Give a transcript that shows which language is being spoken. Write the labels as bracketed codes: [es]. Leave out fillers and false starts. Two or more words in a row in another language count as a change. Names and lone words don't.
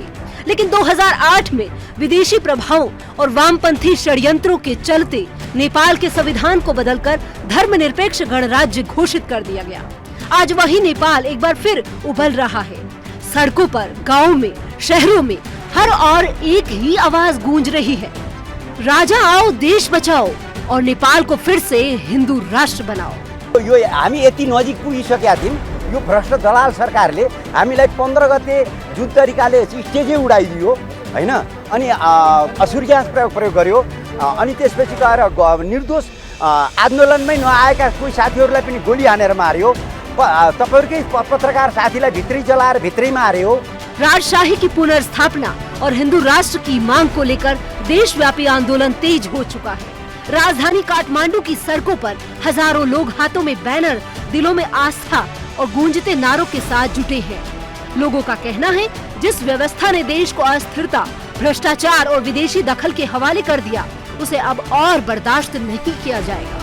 [hi] लेकिन 2008 में विदेशी प्रभावों और वामपंथी षड्यंत्रों के चलते नेपाल के संविधान को बदलकर धर्मनिरपेक्ष गणराज्य घोषित कर दिया गया। आज वही नेपाल एक बार फिर उबल रहा है। सड़कों पर, गाँव में, शहरों में हर और एक ही आवाज गूंज रही है, राजा आओ, देश बचाओ और नेपाल को फिर से हिंदू राष्ट्र बनाओ। [ne] यो हामी यति नजिक पुगिसकेका थियौँ। यो भ्रष्ट दलाल सरकारले हामीलाई 15 गते जुन तरिकाले स्टेजै उडाइदियो होइन, अनि असुर ग्यास प्रयोग गर्यो, अनि त्यसपछि गएर निर्दोष आन्दोलनमै नआएका कोही साथीहरूलाई पनि गोली हानेर मार्यो। तपाईँहरूकै पत्रकार साथीलाई भित्रै जलाएर भित्रै मार्यो। [hi] राजशाही की पुनर्स्थापना और हिंदू राष्ट्र की मांग को लेकर देशव्यापी आंदोलन तेज हो चुका है। राजधानी काठमांडू की सड़कों पर हजारों लोग हाथों में बैनर, दिलों में आस्था और गूंजते नारों के साथ जुटे हैं। लोगों का कहना है, जिस व्यवस्था ने देश को अस्थिरता, भ्रष्टाचार और विदेशी दखल के हवाले कर दिया, उसे अब और बर्दाश्त नहीं किया जाएगा।